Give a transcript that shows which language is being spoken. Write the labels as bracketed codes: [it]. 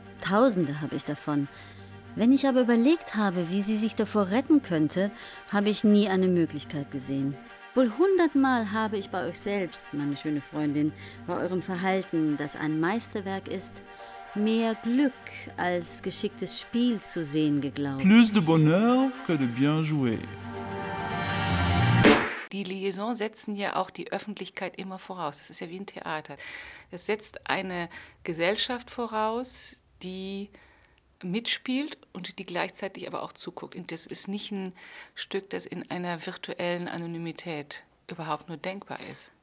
[de] Tausende habe ich davon. Wenn ich aber überlegt habe, wie sie sich davor retten könnte, habe ich nie eine Möglichkeit gesehen. Wohl 100-mal habe ich bei euch selbst, meine schöne Freundin, bei eurem Verhalten, das ein Meisterwerk ist, mehr Glück als geschicktes Spiel zu sehen geglaubt. [fr] Plus de bonheur que de bien jouer. [de] Die Liaison setzen ja auch die Öffentlichkeit immer voraus. Das ist ja wie ein Theater. Es setzt eine Gesellschaft voraus, die mitspielt und die gleichzeitig aber auch zuguckt. Und das ist nicht ein Stück, das in einer virtuellen Anonymität überhaupt nur denkbar ist.